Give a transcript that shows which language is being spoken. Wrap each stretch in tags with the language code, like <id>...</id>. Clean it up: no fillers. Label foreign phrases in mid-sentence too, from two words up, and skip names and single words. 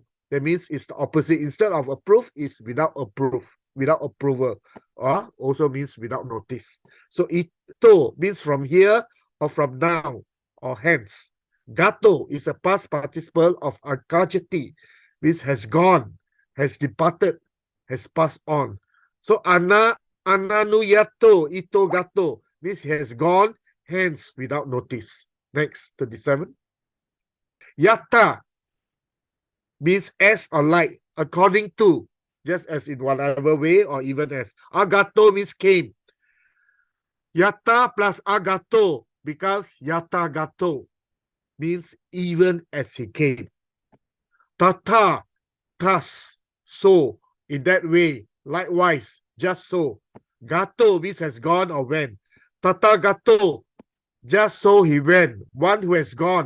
<en>That means it's the opposite. Instead of approve, is without approval, or also means without notice. So ito means from here or from now or hence. Gato is a past participle of agachati, means has gone, has departed, has passed on. So</en> <pi>ananuyato ito gato</pi> <en>means has gone hence without notice. Next, 37. Yata means as or like, according to, just as in whatever way or even as. Agato means came. Yata plus agato becomes</en> <pi>yata gato,</pi> <en>means even as he came. Tata, thus, so, in that way, likewise, just so. Gato means has gone or went.</en> <pi>Tata gato,</pi> <en>just so he went. One who has gone.</en>